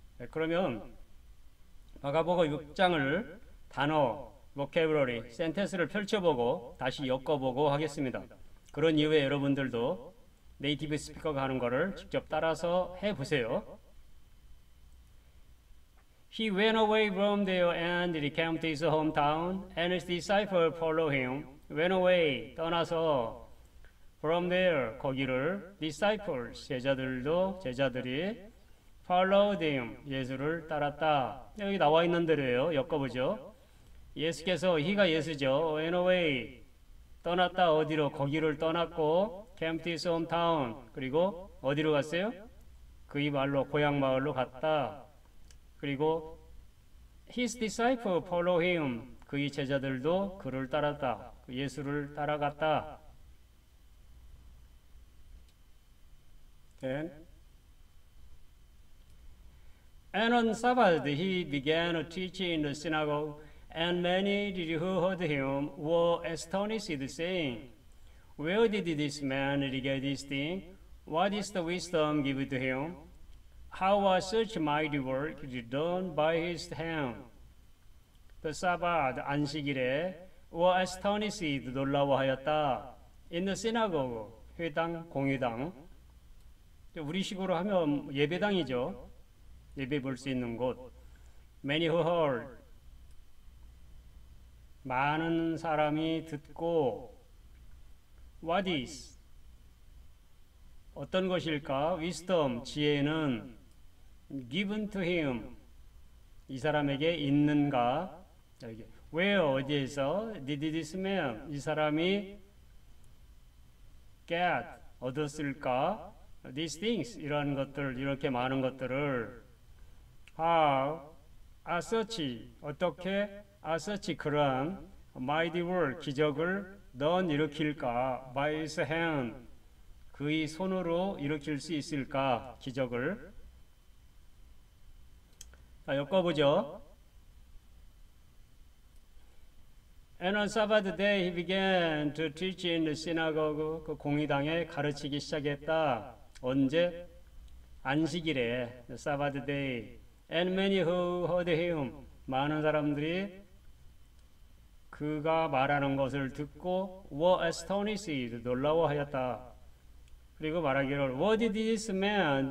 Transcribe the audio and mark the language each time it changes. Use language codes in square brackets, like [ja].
[ko] 그러면 마가복음 6장을 단어, vocabulary, 센텐스를 펼쳐보고 다시 엮어보고 하겠습니다. 그런 이후에 여러분들도 네이티브 스피커가 하는 거를 직접 따라서 해보세요. [en] He went away from there and came to his hometown, and his disciples followed him. Went away, [ko] 떠나서 [en] from there, [ko] 거기를 [en] disciples, [ko] 제자들이 [en] followed him, [ko] 예수를 따랐다. 여기 나와 있는 대로예요. 엮어보죠. 예수께서 he가 예수죠. [en] went away, [ko] 떠났다. 어디로? 거기를 떠났고 [en] came to his hometown, [ko] 그리고 어디로 갔어요? 그의 말로 고향 마을로 갔다. 그리고 [en] his disciples follow him, [ko] 그의 제자들도 그를 따랐다. 예수를 따라갔다. [en] And on Sabbath he began teaching in the synagogue, and many who heard him were astonished, saying, Where did this man get this thing? What is the wisdom given to him? How was such mighty work done by his hand? The Sabbath, [ko] 안식일에 [en] were astonished, [ko] 놀라워하였다. [en] In the synagogue, [ko] 회당, 공회당. 우리식으로 하면 예배당이죠. 예배 볼 수 있는 곳. [en] Many who heard, [ko] 많은 사람이 듣고, [en] what is, [ko] 어떤 것일까? [en] wisdom, [ko] 지혜는 [en] given to him, [ko] 이 사람에게 있는가? [en] where [ko] 어디에서 [en] did this man [ko] 이 사람이 [en] get [ko] 얻었을까? [en] These things [ko] 이러한 것들 이렇게 많은 것들을 [en] how are such [ko] 어떻게 [en] are such [ko] 그러한 [en] mighty work [ko] 기적을 넌 일으킬까? [en] by his hand [ko] 그의 손으로 일으킬 수 있을까? 기적을 자, 엮어보죠. [en] And on Sabbath day he began to teach in the synagogue. [ko] 그 공의당에 가르치기 시작했다. 언제? 안식일에, [en] the Sabbath day. And many who heard him. [ko] 많은 사람들이 그가 말하는 것을 듣고 [en] were astonished. [ko] 놀라워하였다. 그리고 말하기를 [en] What did this man?